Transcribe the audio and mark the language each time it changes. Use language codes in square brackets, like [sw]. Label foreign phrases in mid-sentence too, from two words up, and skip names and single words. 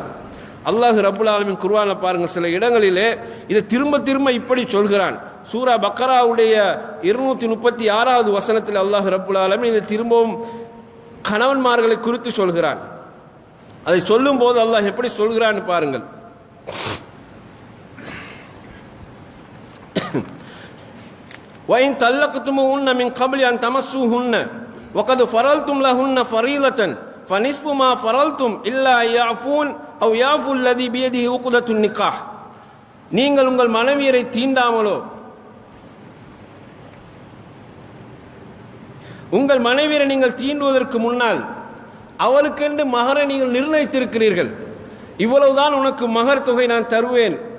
[ar] الله رب العالمين [ta] குர்ஆன்ல பாருங்க, சில இடங்களிலே இதை திரும்ப திரும்ப இப்படி சொல்கிறான். சூரா பக்கராவுடைய 236வது வசனத்தில் [ar] الله رب العالمين [ta] இதை திரும்பவும் கணவன்மார்களை குறித்து சொல்கிறான். அதை சொல்லும் போது அல்லாஹ் எப்படி சொல்கிறான்னு பாருங்கள். [ar] وَإِن طَلَّقْتُمُوهُنَّ مِنْ قَبْلِ أَنْ تَمَسُّوهُنَّ وَقَدْ فَرَضْتُمْ لَهُنَّ فَرِيضَةً فَنِصْفُ مَا فَرَضْتُمْ إِلَّا أَن يَعْفُونَ أَوْ يَعْفُوَ الَّذِي بِيَدِهِ عُقْدَةُ النِّكَاحِ. [ta] நீங்கள் உங்கள் மனைவியரை தீண்டாமலோ உங்கள் மனைவியரை நீங்கள் தீண்டுவதற்கு முன்னால் அவளுக்கென்று மகரை நீங்கள் நிர்ணயித்திருக்கிறீர்கள், இவ்வளவுதான் உனக்கு மகர் தொகை நான் தருவேன்.